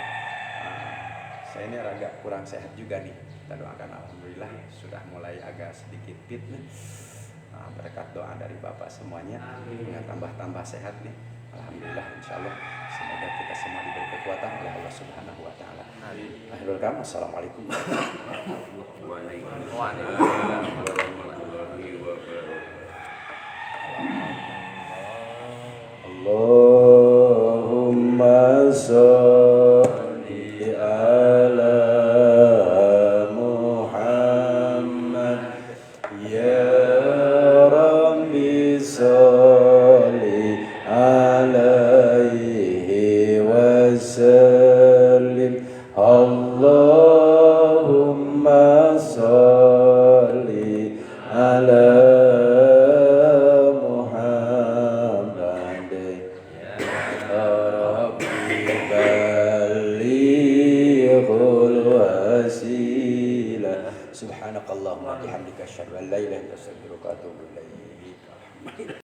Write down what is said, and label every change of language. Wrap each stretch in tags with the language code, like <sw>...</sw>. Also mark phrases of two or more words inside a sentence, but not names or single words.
<id>Saya ini agak kurang sehat juga nih. Kita doakan alhamdulillah sudah mulai agak sedikit fit nih. Berkat doa dari Bapak semuanya dengan tambah-tambah sehat nih.</id> <ar>الحمد لله إن شاء الله</ar> <id>semoga kita semua diberi kekuatan oleh Allah</id> <ar>سبحانه وتعالى. آخر الكلام، السلام عليكم ورحمة الله وبركاته. اللهم صل على محمد يا رب صل عليه وسلم. اللهم صل على محمد يا رب بلغه الوسيلة. سبحانك اللهم وبحمدك أشهد أن لا إله إلا أنت أستغفرك وأتوب إليك.</ar>